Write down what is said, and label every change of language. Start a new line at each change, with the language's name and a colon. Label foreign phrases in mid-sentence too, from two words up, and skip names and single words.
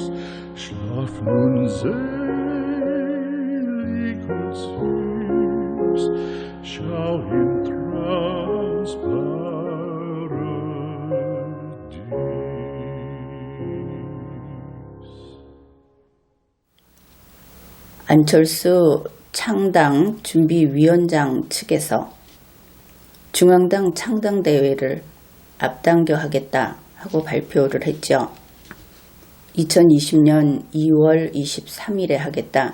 German: Schlaf nun selig und süß, schau im Traums Paradies.
Korean: 안철수 창당 준비위원장 측에서 중앙당 창당대회를 앞당겨 하겠다 하고 발표를 했죠. 2020년 2월 23일에 하겠다.